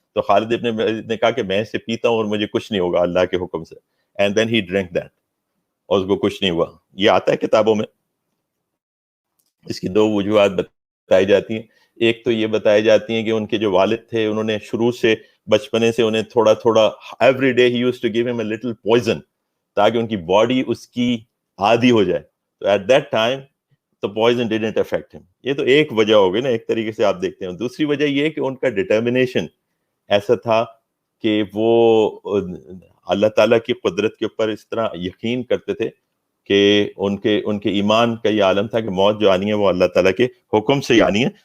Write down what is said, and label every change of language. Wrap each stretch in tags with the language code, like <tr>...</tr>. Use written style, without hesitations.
<ur>تو خالد ابن ولید نے کہا کہ میں اسے پیتا ہوں اور مجھے کچھ نہیں ہوگا اللہ کے حکم سے,</ur> <en>and then he drink that,</en> <ur>اور اس کو کچھ نہیں ہوا. یہ آتا ہے کتابوں میں. اس کی دو وجوہات بتائی جاتی ہیں. ایک تو یہ بتائی جاتی ہیں کہ ان کے جو والد تھے انہوں نے شروع سے بچپنے سے انہیں تھوڑا تھوڑا</ur> <en>every day ہی used to give him a little poison,</en> <ur>تاکہ ان کی باڈی اس کی عادی ہو جائے.</ur> <en>تو at that time the poison didn't affect him.</en> <ur>یہ تو ایک وجہ ہوگی نا, ایک طریقے سے آپ دیکھتے ہیں. دوسری وجہ یہ ہے کہ ان کا ڈٹرمنیشن ایسا تھا کہ وہ اللہ تعالیٰ کی قدرت کے اوپر اس طرح یقین کرتے تھے کہ ان کے ایمان کا یہ عالم تھا کہ موت جو آنی ہے وہ اللہ تعالیٰ کے حکم سے آنی ہے.</ur>